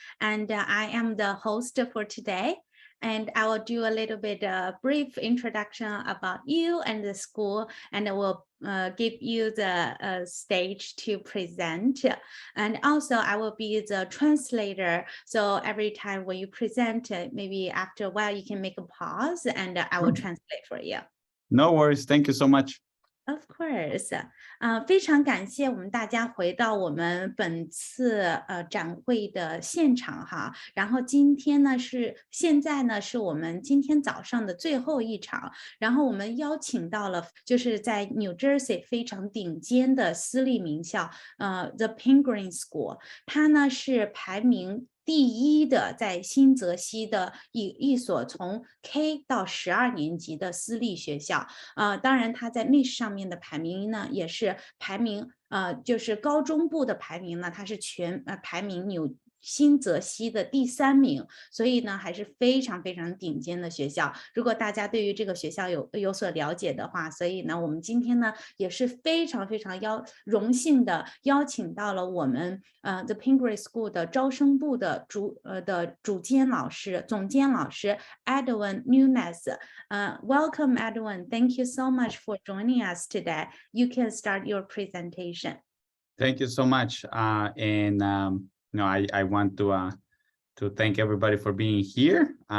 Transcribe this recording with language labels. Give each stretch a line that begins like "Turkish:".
English: And I am the host for today. And I will do a little bit brief introduction about you and the school, and I will give you the stage to present. And also I will be the translator. So every time when you present, maybe after a while, you can make a pause and I will translate for you. No worries. Thank you so much.
Chinese: Of course，非常感谢我们大家回到我们本次展会的现场哈。然后现在呢是我们今天早上的最后一场，然后我们邀请到了就是在 New Jersey 非常顶尖的私立名校，The Pingry School，它呢是排名第一的在新泽西的一所从 K 到12年级的私立学校。当然它在 MIS 上面的排名呢也是排名就是高中部的排名呢，它是排名新泽西的第3名，所以呢还是非常非常顶尖的学校。如果大家对于这个学校有所了解的话，所以呢我们今天呢也是非常非常荣幸的邀请到了我们The Pingry School 的招生部的总监老师 Edwin Nunes。
English: Welcome, Edwin. Thank you so much for joining us today. You can start your presentation. Thank you so much. I want to thank everybody for being here.